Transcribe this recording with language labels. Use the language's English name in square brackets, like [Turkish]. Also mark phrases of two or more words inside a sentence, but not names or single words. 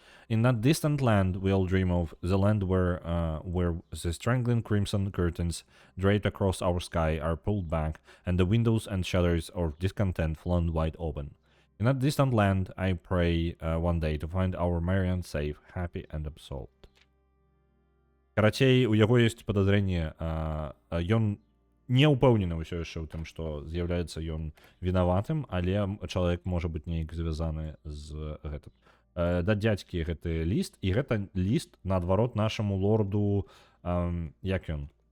[English] In that distant land we all dream of, the land where the strangling crimson curtains draped across our sky are pulled back, and the windows and shutters of discontent flung wide open. In that distant land, I pray one day to find our Marian safe, happy and absolved. [Belarusian] Карацей, у яго ёсць падазрэнне, ён не ўпэўнены ўсё яшчэ ў тым, што з'яўляецца ён вінаватым, але чалавек можа быць неяк звязаны з гэтым. Да дзядзькі гэты ліст, і гэта ліст наадварот нашаму лорду, як ён?